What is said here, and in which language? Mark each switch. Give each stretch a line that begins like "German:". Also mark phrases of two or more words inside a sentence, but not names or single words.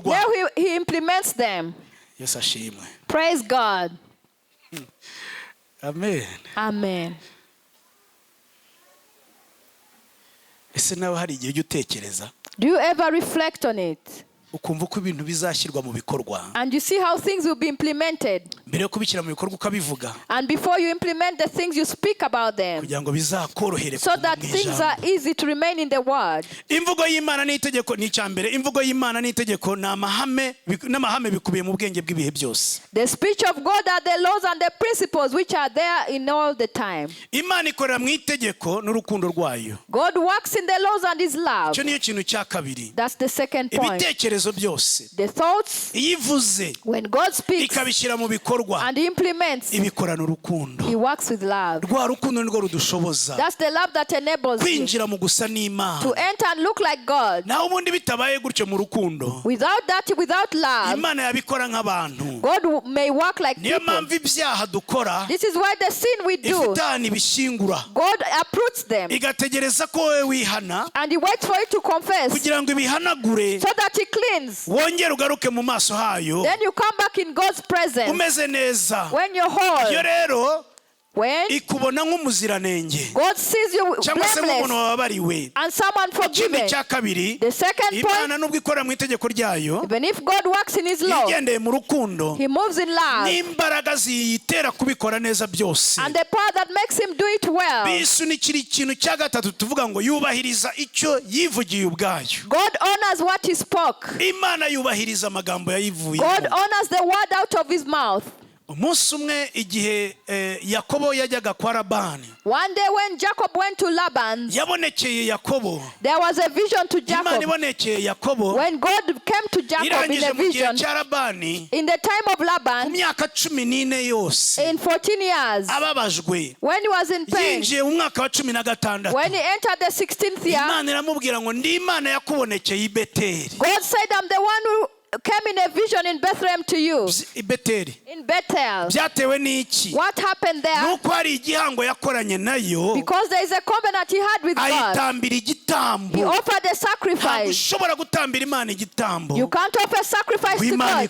English: There he implements them.
Kinyarwanda: Yes, ashimwe.
English: Praise God. Amen. Amen.
Kinyarwanda: Ese nawe hari igihe ujya utekereza?
English: Do you ever reflect on it?
Kinyarwanda: Ukumva ko ibintu bizashyirwa mu bikorwa,
English: and you see how things will be implemented,
Kinyarwanda: mbere yo kubishyira mu bikorwa ukabivuga,
English: and before you implement the things you speak about them,
Kinyarwanda: kugira ngo bizakorohere,
English: so that things are easy to remain in the word.
Kinyarwanda: Imvugo y'Imana ni itegeko ni cyambere. Imvugo y'Imana ni itegeko n'amahame n'amahame bikubiye mu bwenge bw'ibihe byose.
English: The speech of God are the laws and the principles which are there in all the time.
Kinyarwanda: Imana ikorera mu itegeko n'urukundo rwayo.
English: God works in the laws and his love.
Kinyarwanda: Cyo niyo kintu cya kabiri.
English: That's the second point.
Kinyarwanda: Byose,
English: the thoughts,
Kinyarwanda: ivuze,
English: when God speaks,
Kinyarwanda: ikabishyira mu bikorwa,
English: and he implements,
Kinyarwanda: ibikorana urukundo.
English: He works with love.
Kinyarwanda: Rwa rukundo nirwo rudushoboza,
English: that's the love that enables
Kinyarwanda: kwinjira mu gusa n'Imana,
English: to enter and look like God.
Kinyarwanda: naho ubundi bitabaye gutyo mu rukundo,
English: without that, without love,
Kinyarwanda: Imana yabikora nk'abantu.
English: God may work like people.
Kinyarwanda: Niyo mpamvu ibyaha dukora,
English: this is why the sin we do, God uproots them,
Kinyarwanda: igategereza ko wewe wihana,
English: and he waits for you to confess,
Kinyarwanda: kugira ngo ibihanagure,
English: so that he cleans.
Kinyarwanda: wongere ugaruke mu maso hayo,
English: then you come back in God's presence,
Kinyarwanda: umeze neza.
English: when you're whole.
Kinyarwanda: Iyo rero ikubona nk'umuziranenge
English: God sees you blameless and someone forgiven. The second point,
Kinyarwanda: Imana nubwo ikora mu itegeko ryayo,
English: even if God works in his law,
Kinyarwanda: igendeye mu rukundo,
English: he moves in love,
Kinyarwanda: n'imbaraga ziyitera kubikora neza byose,
English: and the power that makes him do it well.
Kinyarwanda: Bisunikira ikintu cya gatatu tuvuga ngo yubahiriza icyo yivugiye ubwayo.
English: God honors what he spoke.
Kinyarwanda: Imana yubahiriza amagambo yayivuye.
English: God honors the word out of his mouth.
Kinyarwanda: Umunsi umwe igihe Yakobo yajyaga kwa Labani,
English: one day when Jacob went to Laban,
Kinyarwanda: yabonekeye Yakobo,
English: there was a vision to Jacob.
Kinyarwanda: Imana ibonekeye Yakobo,
English: when God came to Jacob in a vision, in the time of Laban,
Kinyarwanda: ku myaka 14 yose,
English: in 14 years,
Kinyarwanda: ababajwe,
English: when he was in pain,
Kinyarwanda: yinjiye mu mwaka wa 16,
English: when he entered the 16th year,
Kinyarwanda: Imana iramubwira ngo ndi Imana yakubonekeye i Beteli.
English: God said, I'm the one who came in a vision in Bethlehem to you. In Bethel. What happened there? Because there is a covenant he had with God. He offered a sacrifice. You can't offer sacrifice to God.